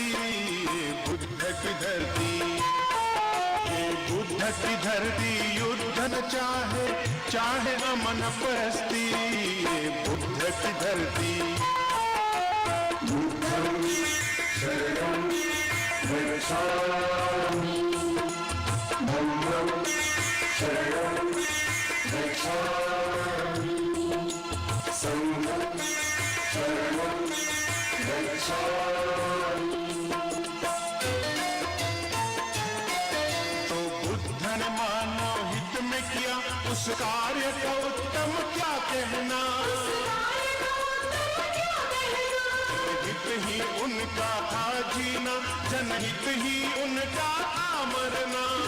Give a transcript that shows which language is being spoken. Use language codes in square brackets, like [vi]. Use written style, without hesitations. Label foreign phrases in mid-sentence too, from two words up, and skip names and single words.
[hi] बुद्ध की धरती, ये बुद्ध की धरती युद्ध न चाहे, चाहे अमन परस्ती। बुद्ध की धरती। [pi] बुद्धं शरणं गच्छामि, धम्मं शरणं गच्छामि, संघं शरणं गच्छामि। [hi] तो बुद्ध ने मानव हित में किया उस कार्य का उत्तम क्या कहना। हित ही उनका था जीना, जनहित ही उनका था मरना।